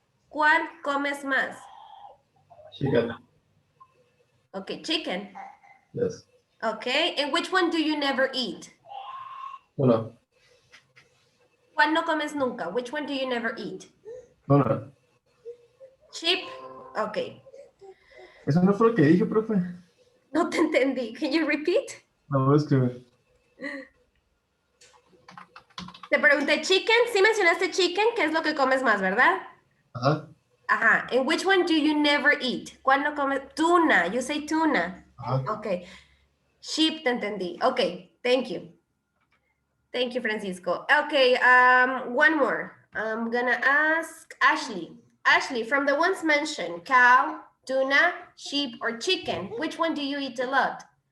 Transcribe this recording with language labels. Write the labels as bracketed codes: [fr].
[es] ¿Cuál comes más? [en] Chicken. Okay, chicken. Yes. Okay, and which one do you never eat? [es] Una. ¿Cuál no comes nunca? [en] Which one do you never eat? [es] Una. [en] Sheep? Okay. [es] Eso no fue lo que dije, profe. No te entendí. [en] Can you repeat? [es] No, es que... Te pregunté chicken. Sí mencionaste chicken, que es lo que comes más, ¿verdad? Ajá. Ajá. [en] And which one do you never eat? [es] ¿Cuál no comes? [en] Tuna. You say tuna. Ajá. Okay. Sheep, [es] te entendí. [en] Okay. Thank you. Thank you, Francisco. Okay. One more. I'm gonna ask Ashley. Ashley, from the ones mentioned, cow, tuna, sheep, or chicken, which one do you eat a lot?